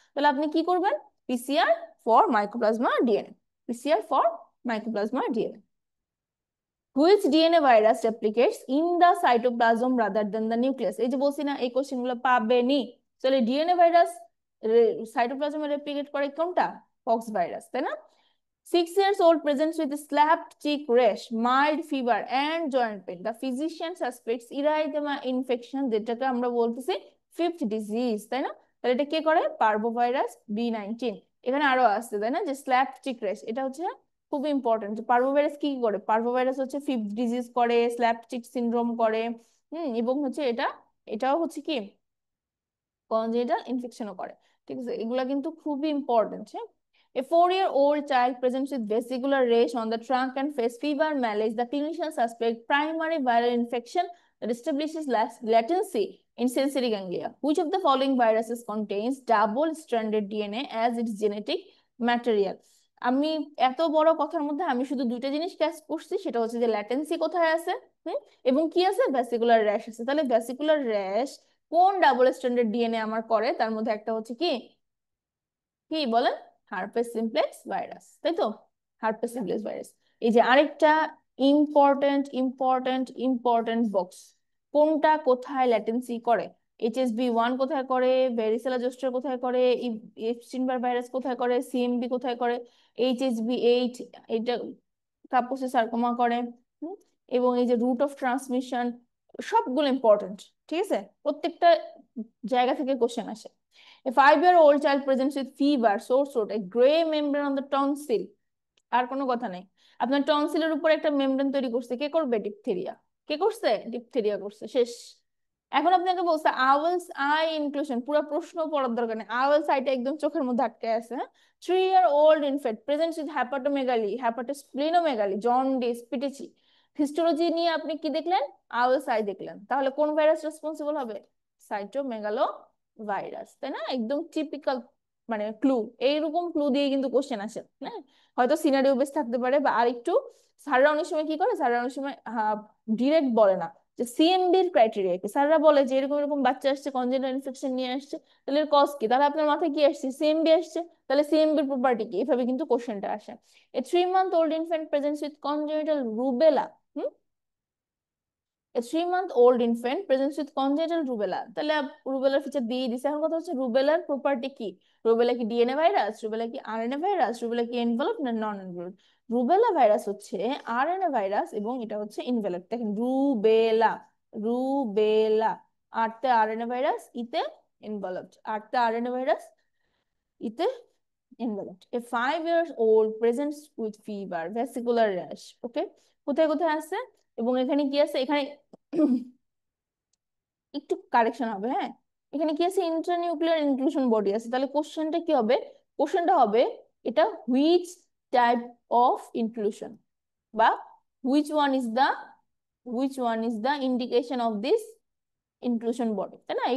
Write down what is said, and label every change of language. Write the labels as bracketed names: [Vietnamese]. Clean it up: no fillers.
[Bangla] তাহলে আপনি কি করবেন, PCR for mycoplasma DNA, PCR for mycoplasma DNA. [English] Which DNA virus replicates in the cytoplasm rather than the nucleus? [Bangla] এই যে বলছি না এই কোশ্চেন গুলো পাবেনি। তাহলে ডিএনএ ভাইরাস সাইটোপ্লাজমে রেপ্লিকেট করে কোনটা, পক্স ভাইরাস, তাই না। [English] 6 years old presents with slapped cheek rash, mild fever and joint pain. The physician suspects erythema infection, [Bangla] যেটাকে আমরা বলতেছি ফিফথ ডিজিজ, তাই না। তাহলে এটা কে করে, পার্ভোভাইরাস B19। এখানে আরো আসছে তাই না, যে স্ল্যাপড চিক রেশ, এটা হচ্ছে খুব ইম্পর্টেন্ট। পার্ভোভাইরাস কি কি করে, পার্ভোভাইরাস হচ্ছে ফিফথ ডিজিজ করে, স্ল্যাপড চিক সিনড্রোম করে, এবং হচ্ছে এটাও হচ্ছে কি কনজেনিটাল ইনফেকশনও করে। ঠিক আছে, এগুলা কিন্তু খুবই ইম্পর্টেন্ট। হ্যাঁ। [English] A 4-year-old child presents with vesicular rash on the trunk and face, fever, malaise. The clinician suspect primary viral infection that establishes latency in sensory ganglia. Which of the following viruses contains double-stranded DNA as its genetic material? [Bangla] আমি এত বড় কথার মধ্যে আমি শুধু দুইটা জিনিস catch করছি, সেটা হচ্ছে যে ল্যাটেন্সি কোথায় আছে, এবং কি আছে, ভ্যাসিকুলার র্যাশ আছে। তাহলে ভ্যাসিকুলার র্যাশ কোন ডাবল স্ট্যান্ডার্ড ডিএনএ আমার করে, তার মধ্যে একটা হচ্ছে কি, কি বলেন, হার্পেস সিমপ্লেক্স ভাইরাস, তাই তো, হার্পেস সিমপ্লেক্স ভাইরাস। এই যে আরেকটা ইম্পর্টেন্ট ইম্পর্টেন্ট ইম্পর্টেন্ট বক্স, কোনটা কোথায় ল্যাটেন্সি করে, HSV1 কোথায় করে, ভ্যারিসেলা জোস্টার কোথায় করে, এপস্টিন বার ভাইরাস কোথায় করে, CMV কোথায় করে, HHV8 এটা কাপোসে সার্কোমা করে, হুম, এবং এই যে রুট অফ ট্রান্সমিশন, সবগুলো ইম্পর্টেন্ট। ঠিক আছে, প্রত্যেকটা জায়গা থেকে কোশ্চেন আসে। [English] A 5-year-old child presents with fever, sore throat, a gray membrane on the tonsil. [Bangla] আর কোনো কথা নাই, আপনার টনসিলের উপর একটা মেমব্রেন তৈরি করছে, কে করবে, ডিপথেরিয়া। কে করছে, ডিপথেরিয়া করছে, শেষ। এখন আপনাকে বলছে আওয়েলস আই ইনক্লুশন, পুরো প্রশ্ন পড়ার দরকার নেই, আওয়েলস আইটা একদম চোখের মধ্যে আটকে আছে, হ্যাঁ। [English] 3-year-old infant presents with hepatomegaly, hepatosplenomegaly, jaundice, petechiae. [Bangla] Histology নিয়ে আপনি কি দেখলেন, আওয়েলস আই দেখলেন, তাহলে কোন ভাইরাস রেসপন্সিবল হবে, সাইটোমেগালো ভাইরাস, তাই না, একদম টিপিক্যাল, মানে ক্লু, এইরকম ক্লু দিয়ে কিন্তু কোশ্চেন আসে, হ্যাঁ। হয়তো সিনারিও বেস থাকতে পারে, বা আরেকটু, স্যাররা অনেক সময় কি করে, স্যাররা অনেক সময় ডিরেক্ট বলে না, যে সিএমডির ক্রাইটেরিয়া কি, স্যাররা বলে যে এরকম এরকম বাচ্চা আসছে কনজেনিটাল ইনফেকশন নিয়ে আসছে, তাহলে এর কজ কি, তাহলে আপনার মাথায় কি আসছে, সিএমডি আসছে, তাহলে সিএমবির প্রপার্টি কি, এভাবে কিন্তু কোশ্চেনটা আসে। [English] A 3-month old infant presents with congenital rubella. A 3-month old infant presents with congenital rubella, [Bangla] তাহলে রুবেলার ফিচার দিয়ে দিছে। এখন কথা হচ্ছে রুবেলার প্রপার্টি কি, রুবেলা কি ডিএনএ ভাইরাস, রুবেলা কি আরএনএ ভাইরাস, রুবেলা কি এনভেলপ না নন এনভেলপ। রুবেলা ভাইরাস হচ্ছে আরএনএ ভাইরাস, এবং এটা হচ্ছে এনভেলপ। দেখেন রুবেলা, রুবেলা, আরতে আরএনএ ভাইরাস, ইতে এনভেলপড, আরতে আরএনএ ভাইরাস, ইতে enveloped. [English] A 5 years old presents with fever, vesicular rash. [Bangla] ওকে, কোথায় কোথায় আছে, এবং এখানে কি আছে, এখানে একটু কারেকশন হবে, হ্যাঁ। এখানে কি আছে, ইন্ট্রানিউক্লিয়ার ইনক্লুশন বডি আছে, তাহলে কোশ্চেনটা কি হবে, কোশ্চেনটা হবে এটা [English] which type of inclusion, [Bangla] বা [English] which one is the, which one is the indication of this inclusion body, [Bangla] তাই না।